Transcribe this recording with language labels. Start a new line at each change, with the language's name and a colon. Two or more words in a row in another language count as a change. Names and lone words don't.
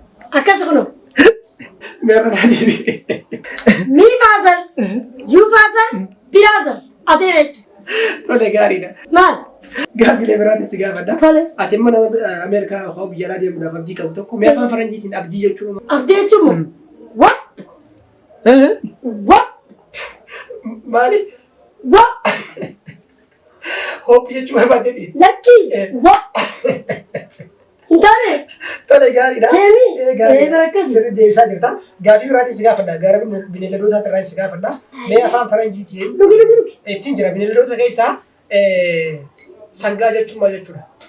Oromo: Akkas kuno. Meerra naa deebi'e.
English: Mii faazar,
Oromo: Eh.
English: yuu faazar,
Oromo: Mm. biraazar. Adeera jechuudha. Tole, gaariidha. Maal? Gaaffilee biraatiin si gaafadha. Tole. Ati immoo nama, eh, Ameerikaa yookaan biyya alaa deemuudhaaf abdii qabu tokko. Mee afaan faranjiitiin abdii jechuun hoo? Abdii jechuun moo?
English: Mm. What? Eh? What? Maali? What?
Oromo: Hope jechuun barbaaddeeti? Lakki. Eh. What? Hin taane? Tole, gaariidha. Deemi. Eh, gaariidha. Eh, barakkas. Sirri deebisaa jirta. Gaaffii biraatiin si gaafadha. Gara bine-, bineeldotaa irraa si gaafadha. Mee afaan faranjiitiin Dhugi, dhugi, dhugi. ittiin jira. Bineeldota keessaa, eh, sangaa jechuun maal jechuudha?